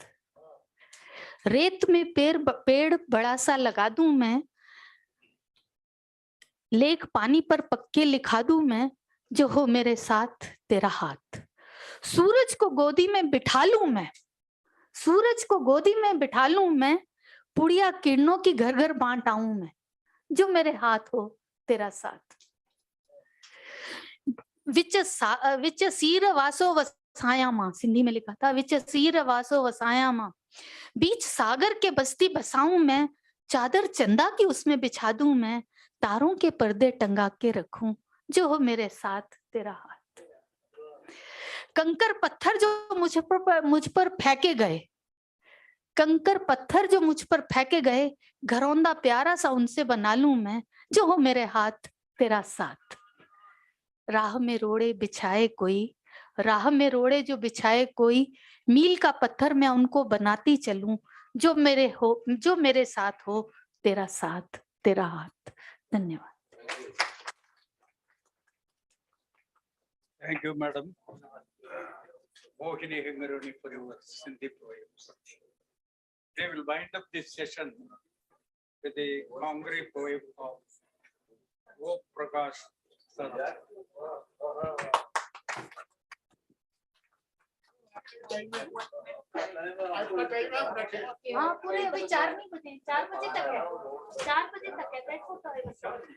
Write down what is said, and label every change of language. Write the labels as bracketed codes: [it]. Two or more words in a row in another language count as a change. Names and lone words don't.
[hi] रेत में पेड़ बड़ा सा लगा दूं मैं, लेख पानी पर पक्के लिखा दूं मैं, जो हो मेरे साथ तेरा हाथ। सूरज को गोदी में बिठा लूं मैं, सूरज को गोदी में बिठा लूं मैं, पुड़िया किरणों की घर घर बांट आऊं मैं, जो मेरे हाथ हो तेरा साथ। [sd] विच सीर वासो वसाया मां, [hi] सिंधी में लिखा था, [sd] विच सीर वासो वसाया मां, [hi] बीच सागर के बस्ती बसाऊं मैं, चादर चंदा की उसमें बिछा दूं मैं, तारों के पर्दे टंगा के रखूं, जो हो मेरे साथ तेरा हाथ। कंकर पत्थर जो मुझ पर फेंके गए, कंकर पत्थर जो मुझ पर फेंके गए, घरौंदा प्यारा सा उनसे बना लूं मैं, जो हो मेरे हाथ तेरा साथ। राह में रोड़े बिछाए कोई, राह में रोड़े जो बिछाए कोई, मील का पत्थर मैं उनको बनाती चलूं, जो मेरे साथ हो तेरा साथ तेरा हाथ। धन्यवाद। [en] Thank you, madam. Mohini Hingaruni for your Sindhi poems. They will wind up this session with the Congress poem of O Prakash Saraf. [hi] हाँ पूरे अभी 4 नहीं बजे, 4 बजे तक है, 4 बजे तक है, देखो तो है बस।